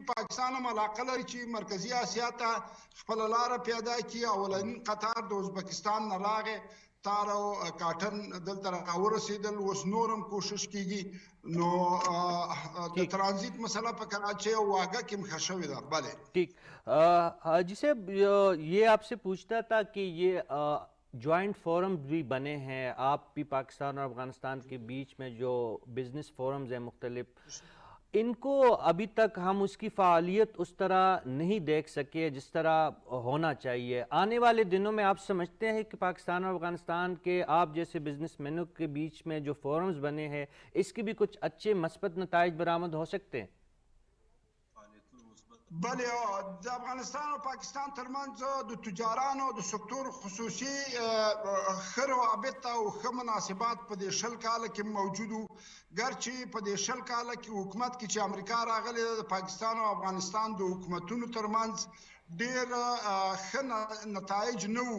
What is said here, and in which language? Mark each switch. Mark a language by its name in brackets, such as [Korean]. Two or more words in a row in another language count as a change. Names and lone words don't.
[Pashto] پاکستان هم علاقه لري چې مرکزي اسیا ته خپله لاره پیدا کړي. اولنین قطار د ازبکستان نه راغی، تار او کاټن دلته راورسېدل، اوس نور هم کوشش کیږي. نو د ترانزیت مسله په کراچۍ او واګه کې مخه شوې ده. بله [Urdu] ٹھیک. حاجی صاحب یہ آپ سے پوچھتا تھا کہ یہ جوائنٹ فورم بھی بنے ہیں آپ بھی پاکستان اور افغانستان کے بیچ میں، جو بزنس فورمز ہیں مختلف، ان کو ابھی تک ہم اس کی فعالیت اس طرح نہیں دیکھ سکے جس طرح ہونا چاہیے. آنے والے دنوں میں آپ سمجھتے ہیں کہ پاکستان اور افغانستان کے آپ جیسے بزنس مینوں کے بیچ میں جو فورمز بنے ہیں اس کے بھی کچھ اچھے مثبت نتائج برآمد ہو سکتے ہیں؟ [Pashto] بله، د افغانستان او پاکستان ترمنځ د تجارانو د سکتور خصوصي ښه روابط او ښه مناسبات په دې 20 کاله کې موجود وو. ګرچې په دې 20 کاله کې حکومت کې چې امریکا راغلی د پاکستان او افغانستان د حکومتونو ترمنځ ډېر ښه نتایج نه وو.